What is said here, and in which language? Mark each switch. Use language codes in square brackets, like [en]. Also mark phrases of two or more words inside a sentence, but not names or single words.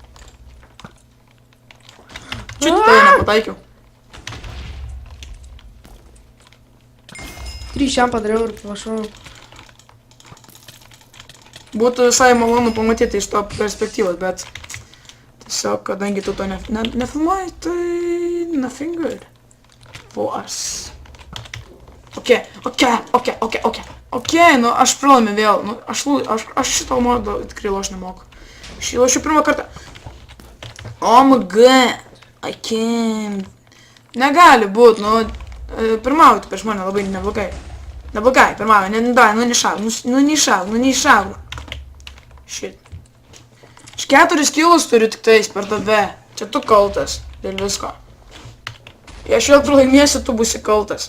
[lt] Čia tai nepataikiau. 3 šiam padariau ir prašau. Būtų visai malonu pamatyti iš to perspektyvos, bet tiesiog, kadangi tu to nefilmuoji, tai [en] nothing good for us. [lt] Ok, nu aš pralaimiu vėl, nu aš šito modo tikrai loš nemoku. Aš jį lošiu pirmą kartą. [en] OMG, I can't. [lt] Negali būt, nu, pirmauti prieš mane labai neblogai. Neblogai, pirmauju, neišaug. Shit. Aš 4 kilus turiu tik tais per tave. Čia tu kaltas dėl visko. Jei aš vėl pralaimėsiu, tu būsi kaltas.